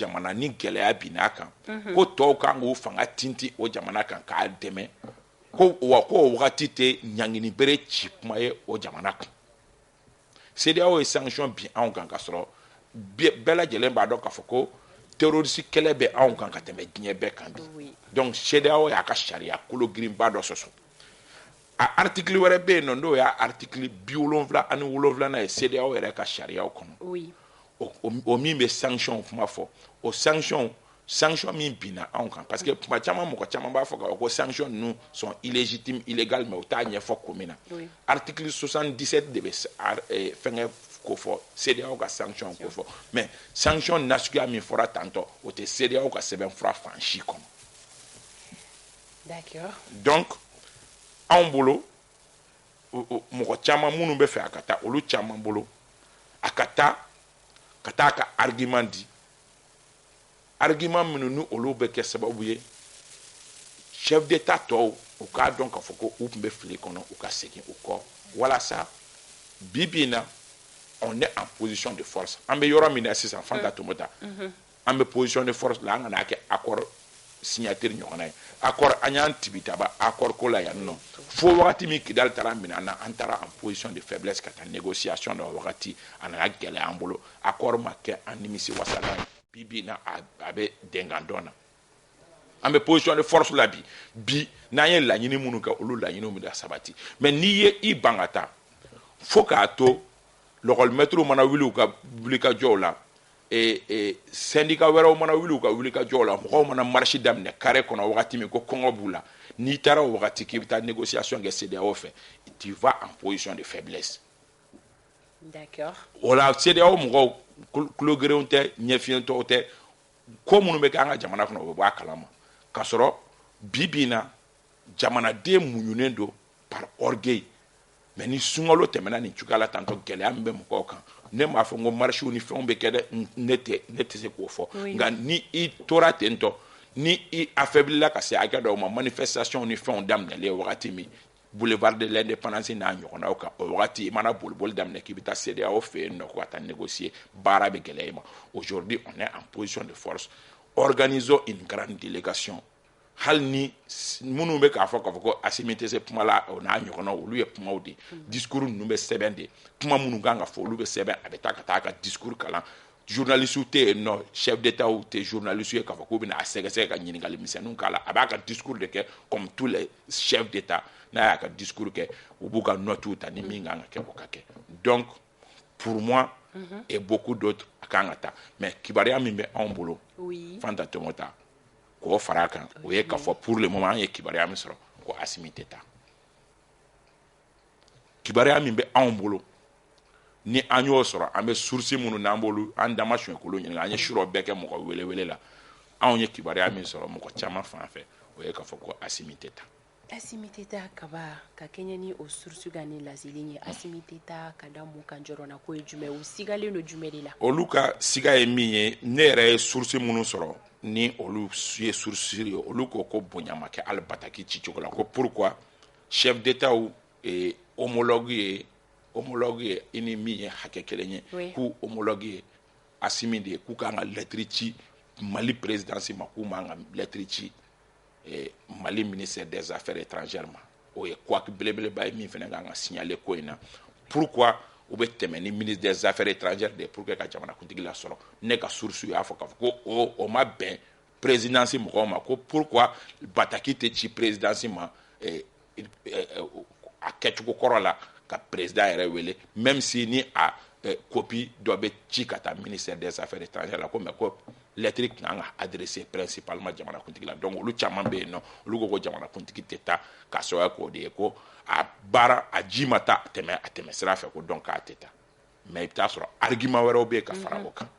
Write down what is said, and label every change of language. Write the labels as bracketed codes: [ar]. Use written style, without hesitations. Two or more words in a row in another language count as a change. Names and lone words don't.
[bm] jamana ni gɛlɛya binn'a kan ko tɔw kan k'u fanga tinti o jamana kan k'a dɛmɛ ko o wagati tɛ ɲangini bere ci kuma ye o jamana kan CEDEAO ye sanction bin anw kan ka sɔrɔ bɛɛ lajɛlen b'a dɔn k'a fɔ ko terroriste kɛlɛ bɛ anw kan ka tɛmɛ diɲɛ bɛɛ kan bi donc CEDEAO y'a ka sariya kolo girinba dɔ sɔsɔ a article wɛrɛ bɛ yen nɔ n'o y'a article 77 ye CEDEAO yɛrɛ ka sariyaw kɔnɔ o min bɛ sanction kuma fɔ o sanction min binna anw kan [fr] parce que [bm] tuma caman mɔgɔ caman b'a fɔ ko sanction ninnu [fr] sont illégitimes illégales [bm] mais o t'a ɲɛfɔ ko min na article 77 de bɛ fɛngɛ ko fɔ CEDEAO ka sanction ko fɔ mais sanction nasuguya min fɔra tantɔ o tɛ CEDEAO ka sɛbɛnfura fan si kɔnɔ d'accord donc anw bolo mɔgɔ caman minnu bɛ fɛ a ka taa olu caman bolo a ka taa ka argument di argument minnu ni olu bɛ kɛ sababu ye [fr] chef d'état [bm] tɔw u k'a dɔn k'a fɔ ko u tun bɛ fili kɔnɔ u ka segin u kɔ walasa bi bi in na [fr] on est en position de force [bm] an bɛ yɔrɔ min na sisan Fanta Tomota an bɛ [fr] position de force [bm] la an kana kɛ [fr] accord signature [bm] ɲɔgɔnna ye accord an y'an tibitaba accord ko la yan nɔ fo wagati min Kidali taara minɛ an na an taara [fr] en position de faiblesse [bm] ka taa négociation na wagati a nana gɛlɛya an bolo accord ma kɛ an nimisi wasala ye bi na a bɛ dengan dɔn na an bɛ [fr] position de force [bm] la bi n'an ye laɲini minnu kɛ olu laɲiniw bɛ sabati mais n'i ye i ban ka taa fo k'a to lɔgɔlimɛtiriw mana wuli u ka wulikajɔw la syndicat wɛrɛw mana wuli u ka wulikajɔw la mɔgɔw mana marche daminɛ carré kɔnɔ wagati min ko kɔngɔ b'u la n'i taara o wagati k'i bɛ taa négociation kɛ CEDEAO fɛ [fr] tu vas en position de faiblesse [bm] d'accord o la CEDEAO mɔgɔw kulo gɛrɛnw tɛ ɲɛfiyɛntɔw tɛ ko minnu bɛ kɛ an ka jamana kɔnɔ o bɛ bɔ a kalama k'a sɔrɔ bi bi in na jamanaden muɲunen don [fr] par orgueil [bm] mais ni sunkalo tɛmɛna nin cogoya la tantɔ gɛlɛya min bɛ mɔgɔw kan ne m'a fɔ n ko marchew ni fɛnw bɛ kɛ dɛ ne tɛ se k'o fɔ nka ni i tora ten tɔ ni i affaiblila ka se hakɛ dɔw ma manifestation ni fɛnw daminɛlen wagati min boulevard de l'indépendance n'a ɲɔgɔnnaw kan o wagati i mana boliboli daminɛ k'i bɛ taa CEDEAO fɛ yen nɔ ko ka taa négocier baara bɛ gɛlɛya i ma. [fr] Aujourd'hui on est en position de force. Organisons une grande délégation. [bm] Hali ni minnu bɛ k'a fɔ ko Assimi tɛ se kuma la o n'a ɲɔgɔnnaw olu ye kumaw de discours ninnu bɛ sɛbɛn de kuma minnu kan ka fɔ olu bɛ sɛbɛn a bɛ taa ka taa ka discours kalan journalistes tɛ yen nɔ [fr] chef d'état [bm] tɛ journalistes ye k'a fɔ k'u bɛna a sɛgɛsɛgɛ ka ɲininkali misɛnninw k'a la a b'a ka discours de kɛ [fr] comme tous les chefs d'état [bm] n'a y'a ka discours kɛ u b'u ka notes ta ni min kan ka kɛ o ka kɛ. [fr] Donc pour moi et beaucoup d'autres [bm] a kan ka taa mais kibaruya min bɛ anw bolo Fanta Tɔmɔta k'o fara a kan o ye k'a fɔ [fr] pour le moment [bm] an ye kibaruya min sɔrɔ ko Assimi tɛ taa kibaruya min bɛ anw bolo ni an y'o sɔrɔ an bɛ source minnu n'an b'olu an dama suɲɛkolo ɲininka an ye sura bɛɛ kɛ mɔgɔ wele la anw ye kibaruya min sɔrɔ mɔgɔ caman fan fɛ o ye k'a fɔ ko Assimi tɛ taa. Assimi tɛ taa kaba ka kɛɲɛ ni o source ka ni laseli ye Assimi tɛ taa ka da mun kan jɔrɔna ko ye jumɛn u sigalen don jumɛn de la. Olu ka siga ye min ye ne yɛrɛ ye source minnu sɔrɔ ni olu ye source ye olu ko ko bonya ma kɛ hali Bataki cicogo la ko pourquoi [fr] chef d'état et homologue [bm] ye i ni min ye hakɛ kelen ye k'u homologue ye Assimi de ye k'u kan ka lettre ci Mali présidence ma k'u man ka lettre ci Mali [fr] ministère des affaires étrangères [bm] ma o ye [fr] quoi que [bm] belebeleba ye min fana kan ka signaler ko in na pourquoi u bɛ tɛmɛ ni [fr] ministre des affaires étrangères [bm] de [fr] pour que [bm] ka jamanakuntigi la sɔrɔ ne ka source y'a fɔ k'a fɔ ko o ma bɛn présidence mɔgɔw ma ko pourquoi Bataki tɛ ci présidence ma a kɛcogo kɔrɔ la ka président yɛrɛ wele [fr] même si [bm] ni a copie dɔ bɛ ci ka taa [fr] ministère des affaires étrangères [bm] la ko mais ko lettre kan ka [fr] adressé principalement [bm] jamanakuntigi la donc olu caman bɛ yen nɔ olu ko jamanakuntigi tɛ taa k'a sababuya k'o de ye ko a baara a ji ma taa a tɛmɛ sira fɛ ko donc k'a tɛ taa mais i bɛ taa sɔrɔ argument wɛrɛw bɛ yen ka fara o kan.